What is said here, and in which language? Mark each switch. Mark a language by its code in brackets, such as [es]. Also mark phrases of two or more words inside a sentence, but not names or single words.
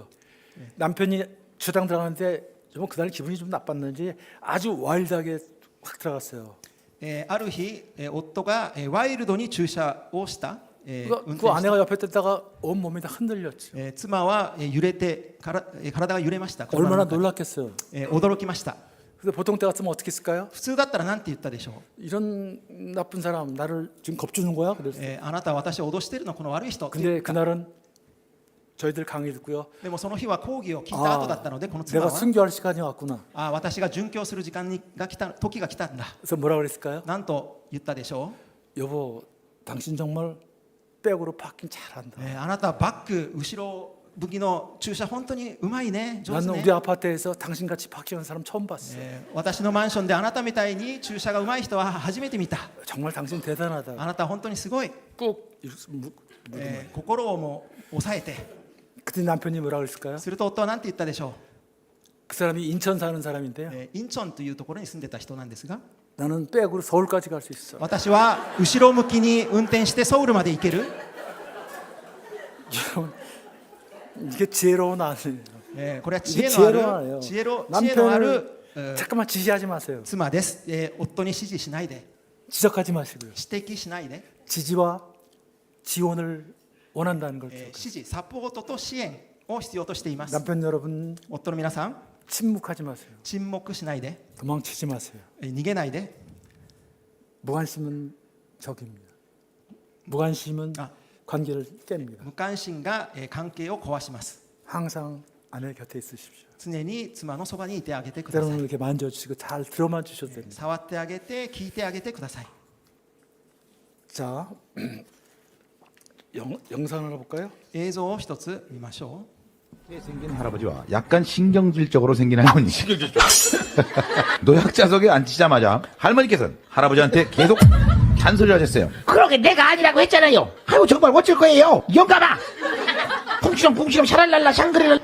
[ko] 남편이 주당 들어가는데 좀 그날 기분이 좀 나빴는지 아주 와일드하게 확 들어갔어요. [ja] ある日、夫がワイルドに駐車をした、運 [ko] 그 [ja] 転 [ko] 아내가 옆에 뜨다가 온 몸이 다 흔들렸죠. [ja] 妻は揺れて体が揺れました。 [ko] 얼마나 [ja] 車の中 [ko] 놀랐겠어요. [ja] で驚きました。 [ko] 그래서 보통 때 같으면 어떻게 했을까요? [ja] 普通だったら何て言ったでしょう。 [ko] 이런 나쁜 사람 나를 지금 겁주는 거야? 그랬어요. [ja] あなたは私を脅しているのこの悪い人って言 [ko] 근데 [ja] った [ko] 그날은 저희들 강의 듣고요. [ja] でもその日は講義を聞いた後だったので、この妻 [ko] 내가 [ja] は [ko] 순교할 시간이 왔구나. [ja] 私が殉教する時間が来た時が来たんだ。 [ko] 그래서 뭐라 그랬을까요? [ja] なんと言ったでしょ [ko] 여보, 당신 정말 백으로 파킹 잘한다. [ja] う。あなたはバック後ろ向きの駐車本当にうまいね、上手 [ko] 나는 [ja] ね [ko] 우리 。 아파트에서 당신같이 파킹하는 사람 처음 봤어. [ja] 私のマンションであなたみたいに駐車がうまい人は初めて見た。 [ko] 정말 당신 대단하다. [ja] あなたは本当にすごい。 [ko] 꼭 [ja] 心をも抑えて。 [ko] 그때 남편이 뭐라 그랬을까요? [ja] すると夫は何て言ったでしょ [ko] 그 사람이 인천 사는 [ja] う。 [ko] 사람인데요. [ja] インチョンというところに住んでた人なんですが、 [ko] 나는 백으로 서울까지 갈 수 있어. [ja] 私は後ろ向きに運転してソウルまで行ける。 [ko] 여러분, 이게 지혜로운 아내예요. [ja] これは知恵 [ko] 이게 [ja] のあ [ko] 지혜로워요. [ja] る知恵のある [ko] 잠깐만 지시하지 마세요. [ja] 妻です。夫に指示しないで、 [ko] 지적하지 마시고요. [ja] 指摘しないで、 [ko] 지지와 지원을 원한다는 걸 [ja] 指示、サポートと支援を必要としています。 [ko] 남편 여러분 [ja] 夫の皆さん、 [ko] 침묵하지 마세요. [ja] 沈黙しないで、 [ko] 도망치지 마세요. [ja] 逃げないで。 [ko] 무관심은 적입니다. 무관심은 아. 관계를 깹니다. [ja] 無関心が関係を壊します。 [ko] 항상 아내 곁에 있으십시오. [ja] 常に妻のそばにいてあげてくださ [ko] 때로는 [ja] い。 [ko] 이렇게 만져주시고 잘 들어만 주셔도 됩니다. [ja] 触ってあげて、聞いてあげてください。 [ko] 자, 영상 하나 볼까요? [ja] 映像を一つ見ましょ [ko] 생긴 할아버지와 약간 신경질적으로 생긴 할머니. 노약자석에 앉히자마자 할머니께서는 할아버지한테 계속 잔소리를 하셨어요. 그러게 내가 아니라고 했잖아요. 아이고 정말 어쩔 거예요. 영감아. 쿵시렁 샤랄랄라 샹그리를.